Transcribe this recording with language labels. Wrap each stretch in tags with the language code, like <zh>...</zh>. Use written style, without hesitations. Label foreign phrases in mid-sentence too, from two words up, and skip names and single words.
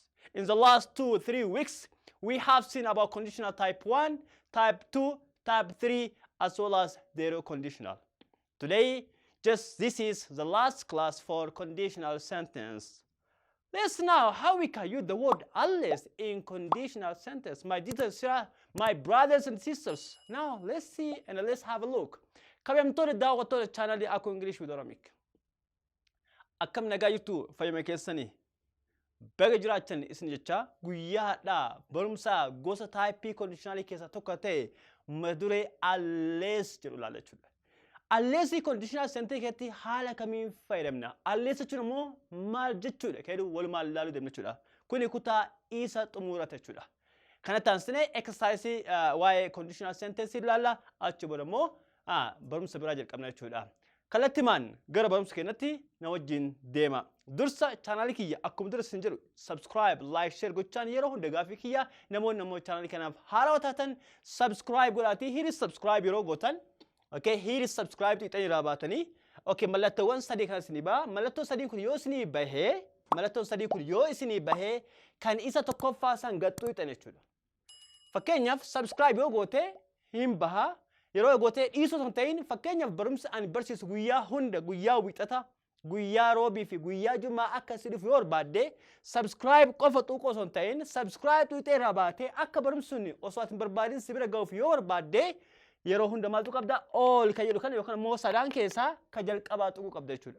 <en>In the last 2 or 3 weeks, we have seen about conditional type 1, type 2, type 3, as well as zero conditional. Today, this is the last class for conditional sentence. Let's now how we can use the word unless in conditional sentence. My dear my brothers and sisters, now let's see and let's have a look.</en> <om>Kabiyamtoota daawwattoota chaanalii Aku English with Oromic. Akkam nagaa jirtu fayyama keessanii. Baga jiraachan isin jecha guyyaadhaa barumsa gosa</om> <en>type conditionalii</en> <om>keessa tokko ta'e madure unless jedhu ilaalla jechuudha. Unless</om> <en>conditional sentence</en> <om>keetti haala kamiin fayyadamna. Unless jechuun immoo maal jechuudha? Keedu walumaan ilaaluu deemna jechuudha. Kuni kutaa isa xumurata jechuudha. Kana taasisnee exercise waa'ee</om> <en>conditional sentence</en> <om>ilaalla. Achi booda immoo barumsa biraa jalqabna jechuudha. Kallattimaan gara barumsa keenyatti na wajjin deema. Dursa chaanalii kiyya akkuma dura isin jedhu</om> <en>subscribe, like, share</en> <om>gochaan yeroo hunda gaafii kiyya namoonni chaanalii kanaaf haarawaa taatan subscribe godhaatii hiri subscribe yeroo gootan.</om> <en>Okay, here is subscribe to</en> <om>itani rabatani. Okay, mallattawwan sadii kan isinii baha. Mallattoo sadii kun yoo isinii bahee, mallattoo sadii kun yoo isinii bahee kan isa tokkoffaa san gaxxuu itani jechuudha. Fakkeenyaaf subscribe yoo goote hin baha. Yeroo goote dhiisoo san ta'in fakkeenyaaf barumsa ani barsiisu guyyaa hunda guyyaa wixata, guyyaa roobii fi guyyaa jumaa akka isiniif yoo barbaadde subscribe qofa xuqoo san ta'in subscribe tuutee rabaatee akka barumsuun osoo atin barbaadin si bira ga'uuf yoo barbaadde yeroo hunda maaltu qabda all ka jedhu kana yookaan immoo sadaan keessaa ka jalqabaa tuquu qabda jechuudha.</om>